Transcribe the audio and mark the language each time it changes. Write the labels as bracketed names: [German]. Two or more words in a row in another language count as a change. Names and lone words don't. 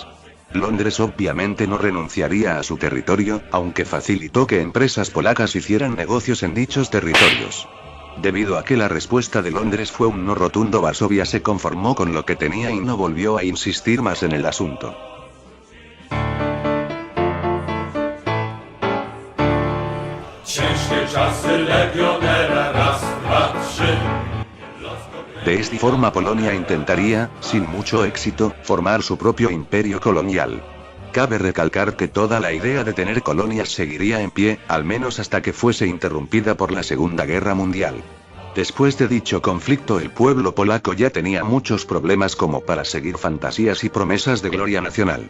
[Spanish] Londres obviamente no renunciaría a su territorio, aunque facilitó que empresas polacas hicieran negocios en dichos territorios. Debido a que la respuesta de Londres fue un no rotundo, Varsovia se conformó con lo que tenía y no volvió a insistir más en el asunto. [Polish] Ciężkie czasy legionera, raz, dwa, trzy. [Spanish] De esta forma Polonia intentaría, sin mucho éxito, formar su propio imperio colonial. Cabe recalcar que toda la idea de tener colonias seguiría en pie, al menos hasta que fuese interrumpida por la Segunda Guerra Mundial. Después de dicho conflicto, el pueblo polaco ya tenía muchos problemas como para seguir fantasías y promesas de gloria nacional.